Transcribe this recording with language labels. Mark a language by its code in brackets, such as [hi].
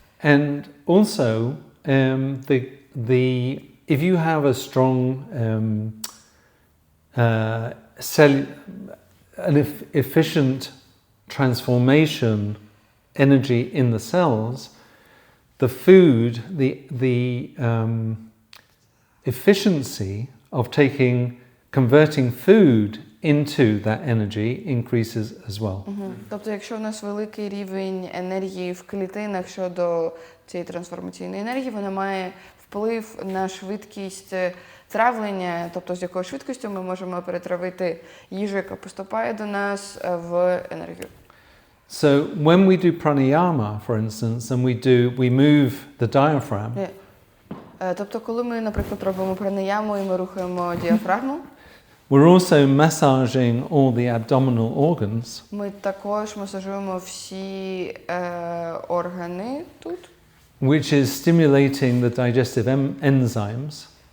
[en] And also, if you have a strong efficient transformation energy in the cells, the food, the efficiency of converting food into that energy increases as well. [uk] Тобто, якщо у нас великий рівень енергії в клітинах щодо цієї трансформаційної енергії, вона має вплив на швидкість травлення, тобто з якою швидкістю ми можемо перетравити їжу, яка поступає до нас, в енергію. [en] So when we do pranayama, for instance, and we move the diaphragm, [uk] Тобто, коли ми, наприклад, робимо пранаяму і ми рухаємо діафрагму, [en] We're also massaging all the abdominal organs, [uk] Ми також масажуємо всі органи тут, [en] which is stimulating the digestive enzymes